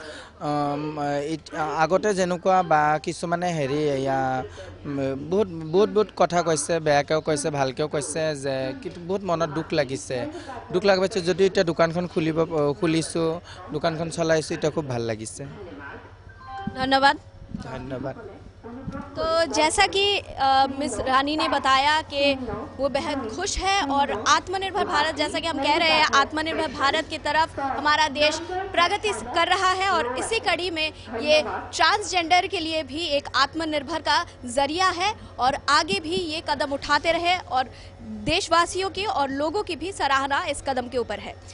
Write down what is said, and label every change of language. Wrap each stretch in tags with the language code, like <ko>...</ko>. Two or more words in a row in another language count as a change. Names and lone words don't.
<as>আগতে যেনেকুৱা বা কিছুমানে বহুত কথা কৈছে, বেয়াকৈও কৈছে, ভালকৈও কৈছে যে কিন্তু বহুত মনত দুখ লাগিছে। দুখ লাগি পাইছে যদিও এতিয়া দোকানখন খুলিছোঁ, দোকানখন চলাইছোঁ, এতিয়া খুব ভাল লাগিছে।</as> <hi>धन्यवाद। धन्यवाद। तो जैसा कि मिस रानी ने बताया कि वो बेहद खुश है और आत्मनिर्भर भारत, जैसा कि हम कह रहे हैं आत्मनिर्भर भारत की तरफ हमारा देश प्रगति कर रहा है और इसी कड़ी में ये ट्रांसजेंडर के लिए भी एक आत्मनिर्भर का जरिया है और आगे भी ये कदम उठाते रहे और देशवासियों की और लोगों की भी सराहना इस कदम के ऊपर है।</hi>